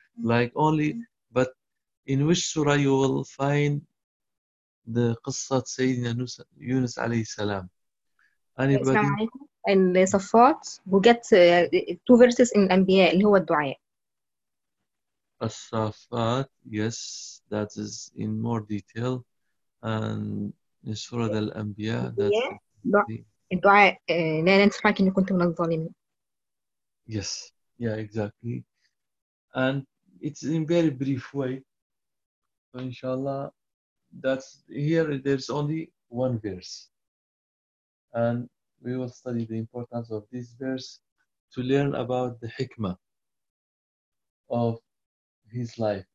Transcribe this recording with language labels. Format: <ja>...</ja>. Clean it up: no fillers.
<en>Like only, but in which surah you will find the qissat Sayyidina Yunus alayhi salam? Anybody? In the Safat, we get two verses in Anbiya,</en> <ar>اللي هو الدعاء.</ar> <en>As-Safat, yes, that is in more detail. And in Surah Al-Anbiya, that's the...</en> <ar>الدعاء, لا كنت من الظالمين.</ar> <en>Yes, yeah, exactly. And it's in very brief way. So inshallah, that's here, there's only one verse. And we will study the importance of this verse to learn about the hikmah of his life.</en>